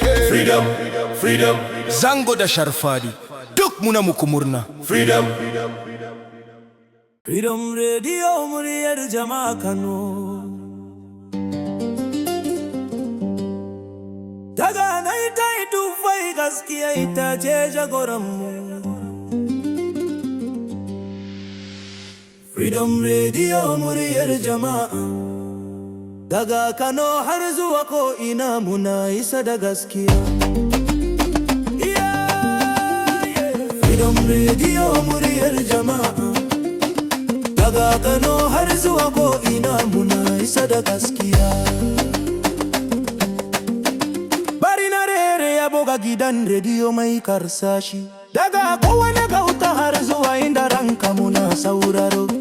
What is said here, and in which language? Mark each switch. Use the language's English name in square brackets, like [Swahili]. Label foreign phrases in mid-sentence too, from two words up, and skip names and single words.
[English] Freedom, freedom. [Hausa] Zango da Sharfadi, duk muna muku murna. [English] Freedom. [Hausa] Freedom Radio, muryar jama'a Kano. Daga ninety-two five gaskiya ita ce jagoranmu. Freedom Radio, muryar jama'a. Daga Kano har zuwa ko ina muna isa da gaskiya. [English] Yeah, yeah. Freedom Radio, [Hausa] muryar jama'a. Daga Kano har zuwa ko ina muna isa da gaskiya. Bari na rere yabo ga gidan rediyo mai karsashi. Daga kowane gauta har zuwa inda ranka muna sauraro.